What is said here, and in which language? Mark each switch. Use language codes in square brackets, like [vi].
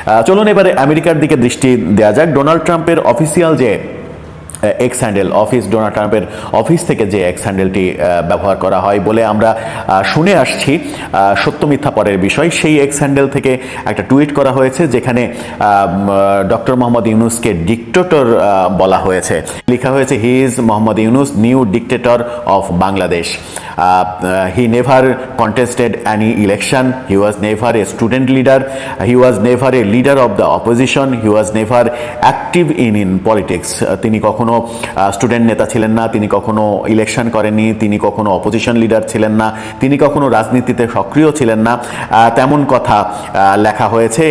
[bn] চলুন এবারে আমেরিকার দিকে দৃষ্টি দেওয়া যাক। ডোনাল্ড ট্রাম্পের অফিসিয়াল যে এক্স হ্যান্ডেল, ডোনাল্ড ট্রাম্পের অফিস থেকে যে এক্স হ্যান্ডেলটি ব্যবহার করা হয় বলে আমরা শুনে আসছি, সত্য মিথ্যা পরের বিষয়, সেই এক্স হ্যান্ডেল থেকে একটা টুইট করা হয়েছে যেখানে ডক্টর মোহাম্মদ ইউনুসকে ডিক্টেটর বলা হয়েছে। লেখা হয়েছে, [en] He is Mohammad Yunus, new dictator of Bangladesh. He never contested any election. He was never a student leader. He was never a leader of the opposition. He was never active in politics. [bn] তিনি কখনো student নেতা ছিলেন না, তিনি কখনো election করেননি, তিনি কখনো অপোজিশন লিডার ছিলেন না, তিনি কখনো রাজনীতিতে সক্রিয় ছিলেন না, তেমন কথা লেখা হয়েছে।